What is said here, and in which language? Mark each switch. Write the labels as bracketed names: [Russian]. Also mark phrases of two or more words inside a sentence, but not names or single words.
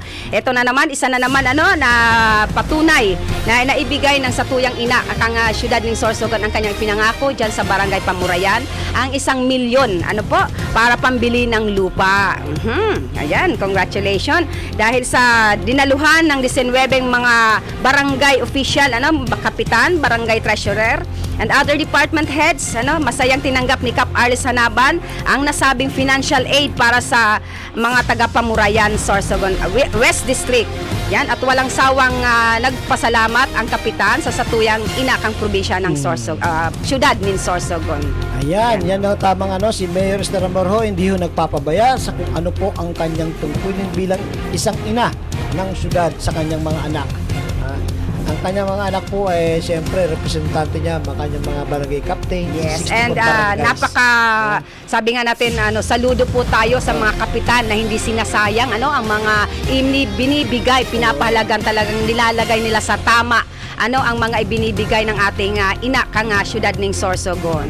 [Filipino] Ito na naman, isa na naman na patunay na naibigay ng satuyang ina ang siyudad ng Sorsogon ang kanyang pinangako dyan sa Barangay Pamurayan, ang 1 milyon para pambili ng lupa. Ayan, congratulations. Dahil sa dinaluhan ng 19 mga barangay official, kapitan, barangay treasurer, [English] and other department heads, [Filipino] masayang tinanggap ni Kap Arlie Sanaban ang nasabing [English] financial aid [Filipino] para sa mga taga Pamurayan, Sorsogon West District. Yan, at walang sawang nagpasalamat ang kapitan sa satuyang inakang probinsya ng siyudad ng Sorsogon. Ayan, yan daw tamang si Mayor Esther Amor hindi ho nagpapabaya sa kung ano po ang kanyang tungkulin bilang isang ina ng syudad sa kanyang mga anak. Ang kanyang mga anak po ay siyempre representante niya, ang kanyang mga barangay captain. Yes, 64 and barangays. sabi nga natin, saludo po tayo sa mga kapitan na hindi sinasayang ang mga binibigay, pinapahalagan, talagang nilalagay nila sa tama ang mga ibinibigay ng ating ina kang siyudad ng Sorsogon.